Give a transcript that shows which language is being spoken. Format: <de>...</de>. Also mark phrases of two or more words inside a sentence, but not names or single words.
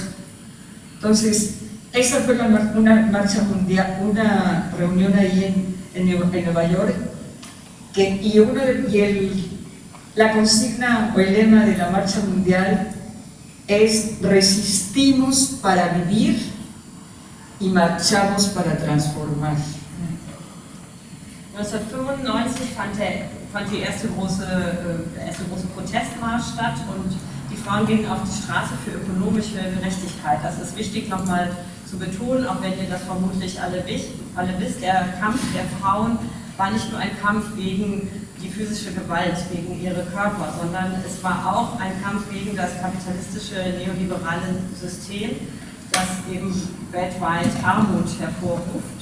<es>Entonces, esa fue una marcha mundial, una reunión ahí en Nueva York, la consigna o el lema de la marcha mundial es: resistimos para vivir y marchamos para transformar.</es> <de>1995 fand der erste große Protestmarsch statt und die Frauen gingen auf die Straße für ökonomische Gerechtigkeit. Das ist wichtig nochmal zu betonen, auch wenn ihr das vermutlich alle wisst. Der Kampf der Frauen war nicht nur ein Kampf gegen die physische Gewalt, gegen ihre Körper, sondern es war auch ein Kampf gegen das kapitalistische neoliberale System, das eben weltweit Armut hervorruft.</de>